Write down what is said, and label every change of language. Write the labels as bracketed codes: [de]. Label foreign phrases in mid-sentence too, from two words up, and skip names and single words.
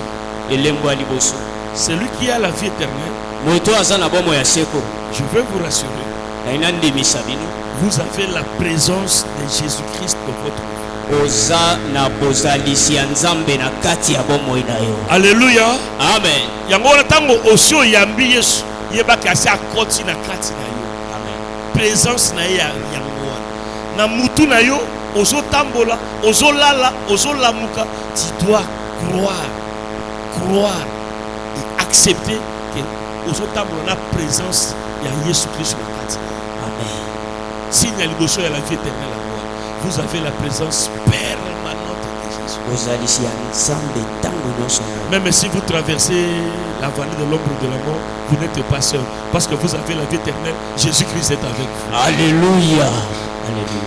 [fr] Celui qui a la vie éternelle, je veux vous rassurer, vous avez la présence de Jésus-Christ dans votre vie. [ln] Alléluia. Amen. Présence na yango na mutu na yo ozotambola ozolala ozolamuka, [fr] tu dois croire et accepter que [ln] ozotambola na présence ya Jésus Christ na kati. [fr] Amen. Signe [ln] ya liboso ya [fr] la vie éternelle, vous avez la présence permanente de Jésus. Même si vous traversez la vallée de l'ombre de la mort, vous n'êtes pas seul. Parce que vous avez la vie éternelle. Jésus-Christ est avec vous. Alléluia. Alléluia.